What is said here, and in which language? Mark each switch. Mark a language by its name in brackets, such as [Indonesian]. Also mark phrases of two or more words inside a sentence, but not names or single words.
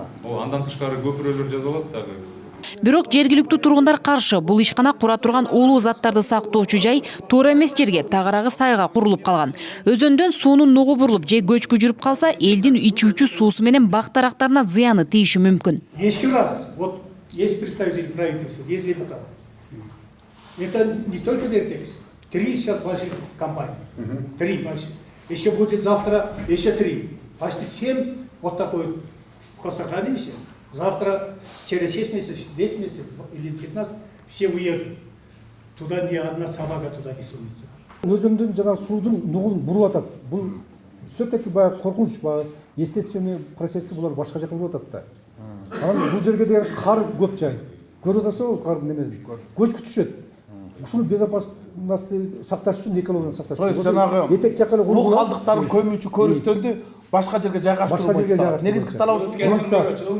[Kyrgyz] Андан тышкары көпүрөлөр жазалат дагы. Бирок жергиликтүү тургундар каршы. Бул ишкана кура турган уулуу заттарды сактоочу жай туура эмес жерге, тагыраагы сайга курулуп калган. Өзөндөн суунун нугу бурулуп же көчкү жүрүп калса, элдин ичүүчү суусу менен бак-дарактарына зыяны тийиши мүмкүн. [Russian] Еще раз, вот есть представители правительства, есть депутаты. Это не только Вертекс. 3 сейчас больших компаний. 3 больших. Еще будет завтра еще 3. Почти 7 вот такой хозсохранилище. Завтра, через 6 месяцев, 10 месяцев или 15 все уедут. Туда ни одна собака туда не сунется. [Kyrgyz] Өзөмдүн жана суудун нугун буруп атат. Бул все-таки баягы коркунуч, баягы [Russian] естественный процесси [Kyrgyz] булар башка жака болуп атат да. Анан бул жерге деген кар көп жай. Көрүп атасызбы кардын немесин? Көчкү түшөт. Ушуну безопасности сакташ үчүн экологияны сакташ үчүн. Жанагы этек жакка эле бул калдыктарын көмүүчү көрүстөндү башка жерге жайгаштыруу боюнча негизги талабыбыз.